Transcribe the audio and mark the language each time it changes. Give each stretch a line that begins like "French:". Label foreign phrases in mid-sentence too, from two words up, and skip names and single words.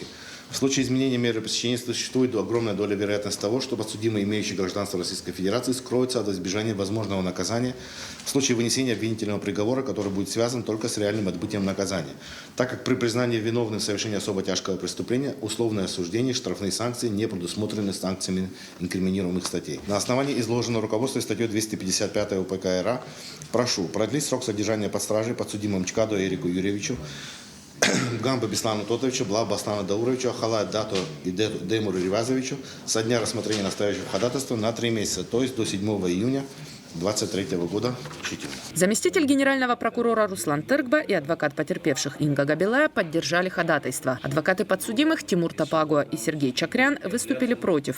Russian: В случае изменения меры пресечения существует огромная доля вероятности того, что подсудимые, имеющие гражданство Российской Федерации, скроются от избежания возможного наказания в случае вынесения обвинительного приговора, который будет связан только с реальным отбытием наказания. Так как при признании виновным в совершении особо тяжкого преступления условное осуждение, штрафные санкции не предусмотрены санкциями инкриминируемых статей. На основании изложенного руководства статьей 255 УПК РА прошу продлить срок содержания под стражей подсудимым Чкадо Эрику Юрьевичу, Гамба Беслану Тотовичу, Блаба Аслану Дауровичу, Ахала Дато и Демуру Ривазовичу со дня рассмотрения настоящего ходатайства на 3 месяца, то есть до 7 июня 2023 года включительно. Заместитель генерального прокурора Руслан Тыркба и адвокат потерпевших Инга Габилая поддержали ходатайство. Адвокаты подсудимых Тимур Топагуа и Сергей Чакрян выступили против.